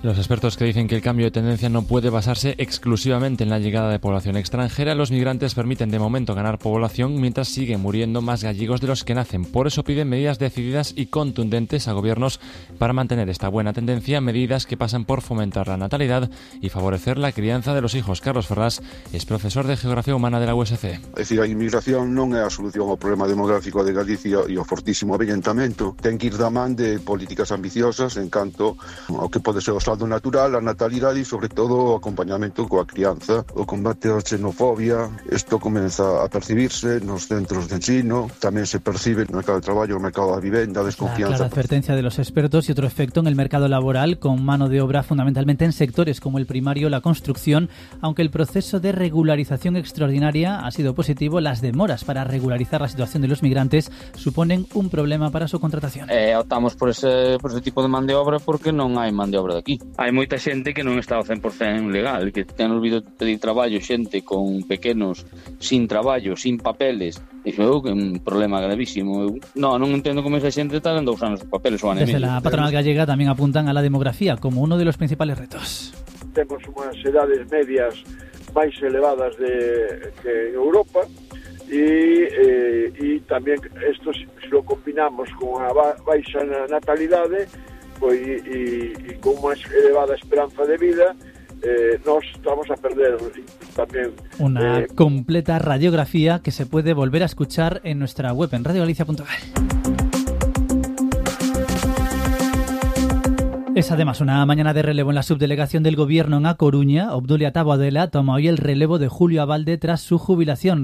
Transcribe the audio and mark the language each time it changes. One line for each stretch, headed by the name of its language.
Spanish: Los expertos que dicen que el cambio de tendencia no puede basarse exclusivamente en la llegada de población extranjera, los migrantes permiten de momento ganar población mientras siguen muriendo más gallegos de los que nacen. Por eso piden medidas decididas y contundentes a gobiernos para mantener esta buena tendencia, medidas que pasan por fomentar aumentar la natalidad y favorecer la crianza de los hijos. Carlos Ferrás es profesor de Geografía Humana de la USC.
Galician: Es decir, a inmigración non é a solución ao problema demográfico de Galicia e o fortísimo avellentamento. Ten que ir da man de políticas ambiciosas en canto ao que pode ser o saldo natural, a natalidade e, sobre todo, o acompañamento coa crianza. O combate á xenofobia, isto comeza a percibirse nos centros de ensino, tamén se percibe no mercado de traballo, no mercado da vivenda, desconfianza.
Spanish: La clara advertencia de los expertos y otro efecto en el mercado laboral, con mano de obra fundamentalmente en sectores como el primario o la construcción, aunque el proceso de regularización extraordinaria ha sido positivo, las demoras para regularizar la situación de los migrantes suponen un problema para su contratación.
Galician: Optamos por ese tipo de man de obra porque non hai man de obra de aquí. Hai moita xente que non está ao 100% legal, que ten olvido pedir traballo, xente con pequenos, sin traballo, sin papeles. Iso é un problema gravísimo. Non entendo como esa xente está dando usando os papeles.
Spanish: Desde la patronal gallega tamén apuntan a la demografía como uno de los principales retos.
Galician: Temos unhas edades medias máis elevadas que en Europa e tamén isto, se lo combinamos con a baixa natalidade pois, e con unha elevada esperanza de vida, nos estamos a perder tamén
Spanish: una completa radiografía que se puede volver a escuchar en nuestra web en radiogalicia.gal. Es además una mañana de relevo en la subdelegación del gobierno en A Coruña. Obdulia Taboadela toma hoy el relevo de Julio Abalde tras su jubilación.